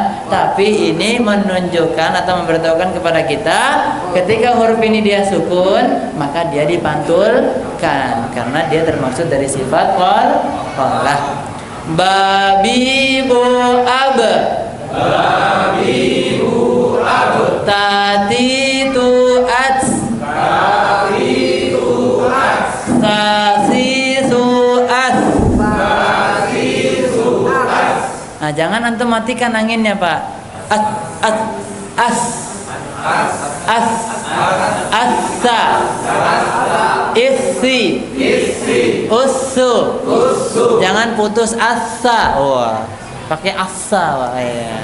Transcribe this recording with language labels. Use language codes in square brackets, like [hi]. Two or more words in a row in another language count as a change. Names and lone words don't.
[id] Tapi ini menunjukkan atau memberitahukan kepada kita ketika huruf ini dia sukun, maka dia dipantulkan karena dia termaksud dari sifat qalqalah. [ar] Babi bu ab. Babi bu ab. Tati tu at. Tati tu at. Kasi su at. Kasi su at. [id] Nah, jangan antum matikan anginnya, Pak. [ar] As. assa, isi, usu. [id] Jangan putus asa. Wah, pakai asa, Pak. Ya.